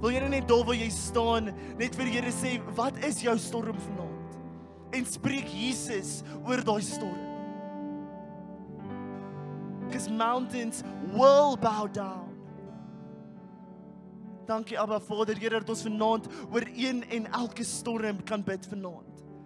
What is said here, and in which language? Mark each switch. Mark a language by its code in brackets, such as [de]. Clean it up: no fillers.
[af] Wil Here net daar waar jy staan, net vir die Here sê, wat is jou storm vanaand? En spreek Jesus oor daai storm. [en] Because mountains will bow down. [af] Dankie Abba Vader, Here, dat ons vanaand oor een en elke storm kan bid vanaand.